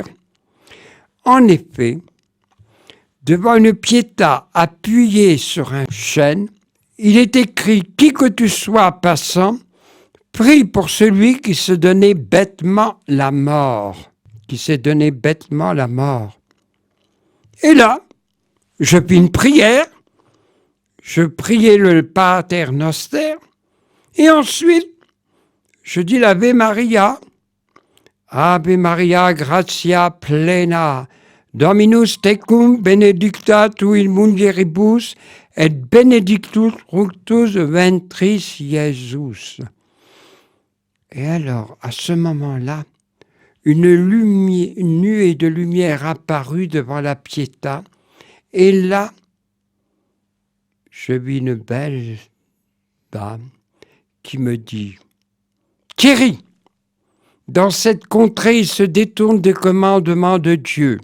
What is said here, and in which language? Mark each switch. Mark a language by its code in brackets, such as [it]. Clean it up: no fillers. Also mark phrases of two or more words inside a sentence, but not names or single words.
[fr] En effet, devant une piéta appuyée sur un chêne, il est écrit « Qui que tu sois passant, prie pour celui qui se donnait bêtement la mort. » Qui s'est donné bêtement la mort. Et là, je fis une prière, je priais le [la] Pater Noster, [fr] et ensuite, je dis l' [la] Ave Maria. Ave Maria, gratia plena, Dominus tecum, benedicta tu in mulieribus, et benedictus fructus ventris Iesus. [fr] Et alors, à ce moment-là, une nuée de lumière apparut devant la piéta, et là, je vis une belle dame qui me dit « Thierry, dans cette contrée, il se détourne des commandements de Dieu.